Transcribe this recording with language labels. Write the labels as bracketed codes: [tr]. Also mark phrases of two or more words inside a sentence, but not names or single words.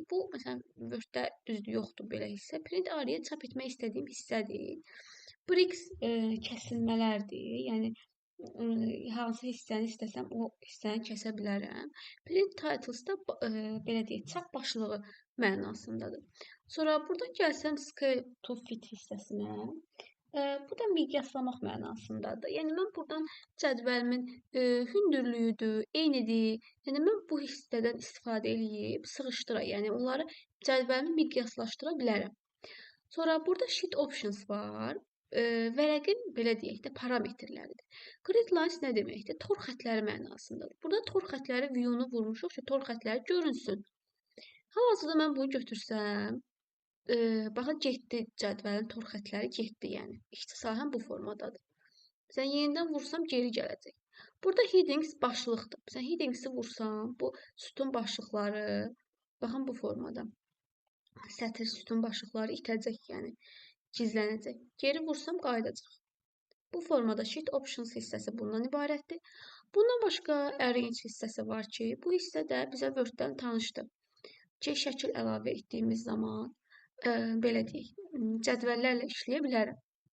[az] Bu, məsələn, Word-də düzdür, yoxdur belə hissə. [en] Print area [az] çap etmək istədiyim hissədir. Bricks kəsilmələrdir. Yəni, hansı hissəni istəsəm, o hissəni kəsə bilərəm. [en] Print titles [az] da belə deyək, çap başlığı mənasındadır. Sonra buradan gəlsəm [en] scale to fit [az] hissəsinə. Bu da miqyaslamaq mənasındadır. Yəni mən buradan cədvəlimin hündürlüyüdür, eynidir. Yəni mən bu hissədən istifadə edib sıxışdıra, yəni onları cədvəlimi miqyaslaşdıra bilərəm. Sonra burada [en] sheet options [az] var. Vərəqin belə deyək də parametrləridir. [en] Grid lines [az] nə deməkdir? Tor xətləri mənasındadır. Burada tor xətləri view-nu vurmuşuq ki, tor xətləri görünsün. Hal-hazırda mən bunu götürsəm, baxın, getdi cədvəlin tor xətləri getdi, yəni. İşçi sahəm bu formadadır. Məsələn, yenidən vursam geri gələcək. Burada headings başlıqdır. Məsələn, headingsi vursam, bu sütun başlıqları, baxın bu formada. Sətir sütun başlıqları itəcək, yəni gizlənəcək. Geri vursam qayıdacaq. Bu formada [en] sheet options [az] hissəsi bundan ibarətdir. Bundan başqa arrange hissəsi var ki, bu hissə də bizə Word-dən tanışdır. Ki, şəkil əlavə etdiyimiz zaman belə deyək, cədvəllərlə işləyə bilərəm.